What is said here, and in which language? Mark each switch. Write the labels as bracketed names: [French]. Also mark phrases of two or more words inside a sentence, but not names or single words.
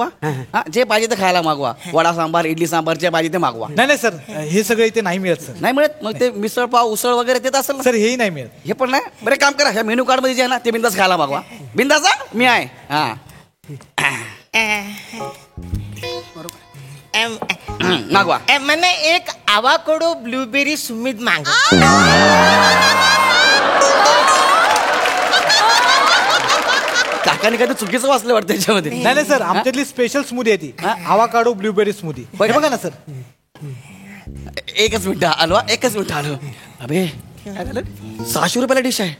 [Marathi] जे पाहिजे ते खायला मागवा. वडा सांबार इडली सांबार जे पाहिजे ते मागवा. नाही सर हे सगळं इथे नाही मिळत सर. नाही मिळत मग ते मिसळ पाव उसळ वगैरे देत असेल ना? सर हेही नाही मिळत. हे पण नाही. बरे काम करा ह्या [English] menu card [Marathi] मध्ये जे आहे ना ते बिंदास खायला मागवा. बिंदास मी आहे. हा मागवा. [Gujarati] મને એક [English] avocado blueberry smoothie [Gujarati] માંગો. [Marathi] काकाने काही चुकीचं वाचलं वाटतं त्याच्यामध्ये. नाही सर आमच्यातली स्पेशल स्मूदी आहे ती [English] avocado blueberry smoothie. [Marathi] बघा ना सर. एकच मिनिट आलो. अबे 600 रुपयाला डिश आहे.